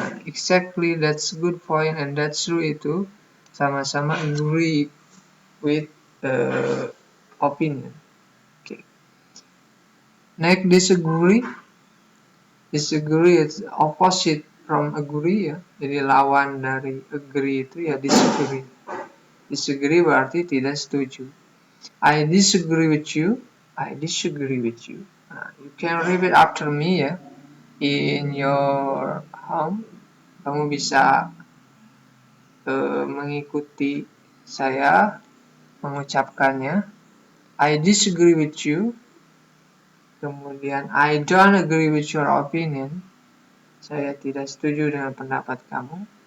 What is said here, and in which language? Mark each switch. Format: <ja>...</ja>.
<en>Exactly that's good point and that's true</en> <id>itu sama-sama</id> <en>agree with opinion. Okay. Next disagree. Disagree is opposite from agree ya.</en> <id>Jadi lawan dari agree itu ya disagree.</id> <en>Disagree</en> <id>berarti tidak setuju.</id> <en>I disagree with you. I disagree with you. You can repeat after me ya. In your home,</en> <id>kamu bisa mengikuti saya mengucapkannya.</id> <en>I disagree with you. Kemudian I don't agree with your opinion.</en> <id>Saya tidak setuju dengan pendapat kamu.</id>